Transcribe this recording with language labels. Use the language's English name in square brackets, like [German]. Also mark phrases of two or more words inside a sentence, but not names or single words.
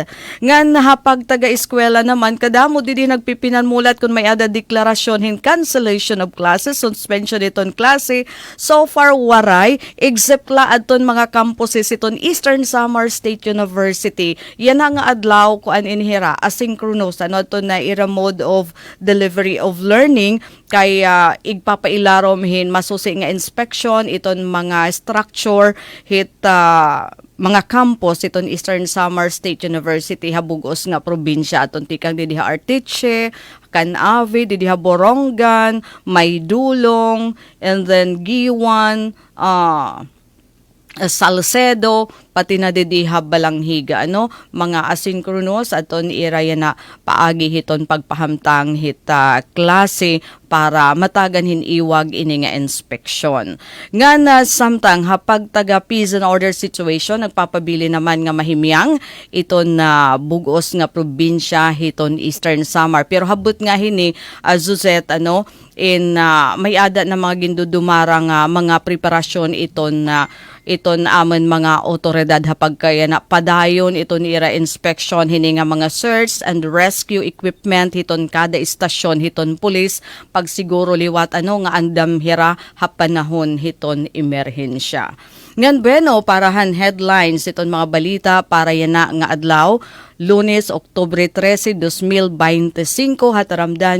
[Waray] Ngan hapag taga eskwela naman kadamo didi nagpipinanmulat kun may ada deklarasyon hin [English] cancellation of classes, [Waray] suspension iton klase. So far waray except la adton mga campuses iton Eastern Samar State University. Yan nga adlaw ko an inhira asynchronous, ano, to na ira [English] mode of delivery of learning [Waray] kay igpapailarom hin masusi nga inspection iton mga structure hit mga campus iton Eastern Samar State University habugos nga probinsya aton tikang didiha Artiche, Canavi, didiha Borongan, Maydulong, and then Giwan, Salcedo, pati na didiha balanghiga mga asynchronous aton iraya na paagi hiton pagpahamtang hita klase para matagan hiniwag ini nga inspeksyon. Nga na samtang hapag taga [English] peace and order situation [Waray] nagpapabili naman nga mahimyang iton na bugos nga probinsya hiton Eastern Samar. Pero habot nga hini Zuzet may ada na mga gindudumarang mga preparasyon iton amon mga otoridad hapag kaya na padayon iton ira inspection hini nga mga [English] search and rescue equipment [Waray] hiton kada istasyon hiton pulis pagsiguro liwat nga andam hira hapanahon hiton emerhensya. Ngan bueno parahan headlines iton mga balita para yana nga adlaw Lunes, Oktubre 13, 2025 hataramdan.